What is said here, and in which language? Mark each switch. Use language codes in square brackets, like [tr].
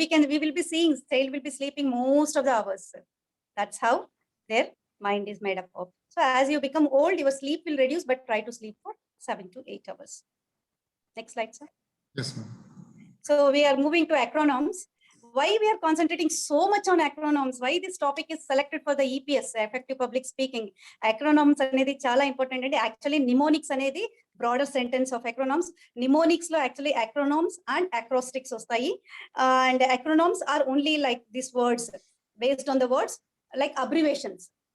[en] We will be seeing child will be sleeping most of the hours. That's how their mind is made up of. So as you become old, your sleep will reduce, but try to sleep for 7 to 8 hours. Next slide, sir. yes ma'am. So we are moving to acronyms. Why we are concentrating so much on acronyms? Why this topic is selected for the EPS, effective public speaking? [te] Acronyms అనేది చాలా important అండి. Actually mnemonics అనేది [en] Broader sentence of acronyms. [te] Mnemonics లో actually acronyms and acrostics వస్తాయి. [en] And acronyms are only like these words, based on the words, like abbreviations.